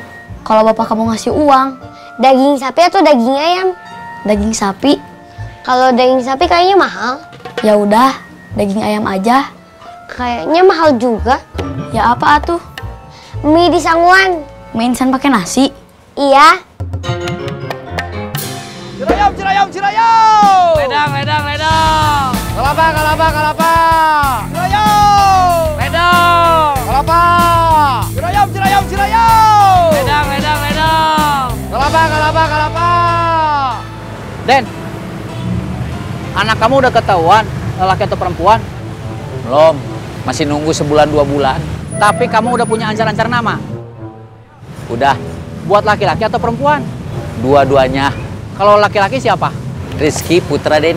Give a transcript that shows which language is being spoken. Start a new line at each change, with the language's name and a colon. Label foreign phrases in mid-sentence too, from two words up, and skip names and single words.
Indonesian: Kalau bapak kamu ngasih uang. Daging sapi atau daging ayam? Daging sapi. Kalau daging sapi kayaknya mahal. Ya udah, daging ayam aja. Kayaknya mahal juga.
Sundanese: Ya apa atuh? Mie di sanguan.
Indonesian: Mie instan pakai nasi. Iya.
Sundanese: Cirayam, cirayam, cirayam. Ledang, ledang, ledang. Kelapa, kelapa, kelapa. Cirayam. Ledang. Kelapa. Cirayam, cirayam, cirayam. Ledang, ledang, ledang. Kelapa, kelapa, kelapa.
Indonesian: Den, anak kamu udah ketahuan laki atau perempuan? Belum, masih nunggu sebulan 2 bulan. Tapi kamu udah punya ancar-ancar nama? Udah. Buat laki-laki atau perempuan? Dua-duanya. Kalau laki-laki siapa? Rizky Putra Deni.